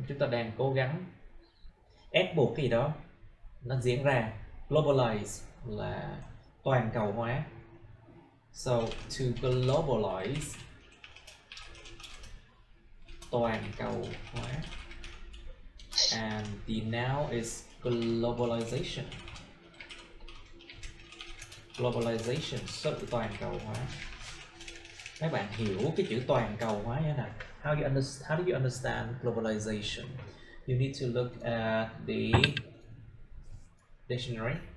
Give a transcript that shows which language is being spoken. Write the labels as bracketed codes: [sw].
[vi] Chúng ta đang cố gắng ép buộc cái gì đó nó diễn ra. Globalize là toàn cầu hóa. [en] So to globalize, [vi] toàn cầu hóa. [en] And the noun is globalization. [vi] Globalization, sự toàn cầu hóa. Các bạn hiểu cái chữ toàn cầu hóa như thế nào? [en] How do you understand globalization? You need to look at the dictionary.